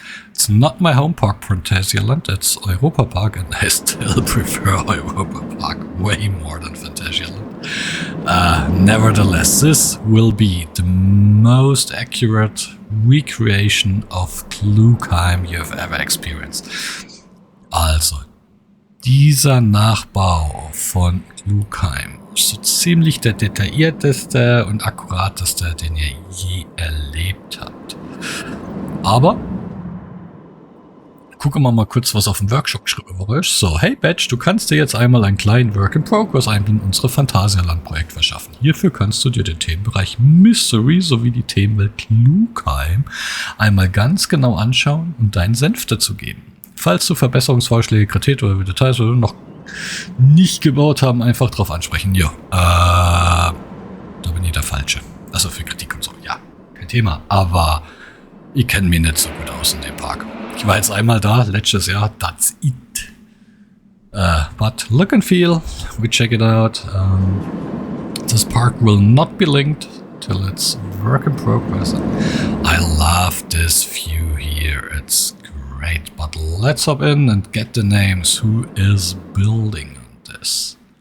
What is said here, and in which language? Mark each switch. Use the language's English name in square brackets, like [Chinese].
[English] It's not my home park, Phantasialand, it's Europa Park, and I still prefer Europa Park way more than Phantasialand. Nevertheless, this will be the most accurate recreation of Klugheim you've ever experienced. [German] Also, dieser Nachbau von Klugheim ist so ziemlich der detaillierteste und akkurateste, den ihr je erlebt habt. Aber gucken wir mal kurz, was auf dem Workshop geschrieben wurde. So, hey Badge, du kannst dir jetzt einmal einen kleinen Work in Progress in unsere Phantasialand-Projekt verschaffen. Hierfür kannst du dir den Themenbereich Mystery sowie die Themenwelt Klugheim einmal ganz genau anschauen und deinen Senf dazu geben. Falls du Verbesserungsvorschläge, Kritik oder Details oder noch nicht gebaut haben, einfach drauf ansprechen. Ja, da bin ich der Falsche. Also für Kritik und so, ja, kein Thema. Aber ich kenne mich nicht so gut aus in dem Park. Ich war jetzt einmal da, letztes Jahr, [English] that's it. But look and feel, we check it out. This park will not be linked till it's work in progress. I love this view here, it's great. But let's hop in and get the names. Who is building on this?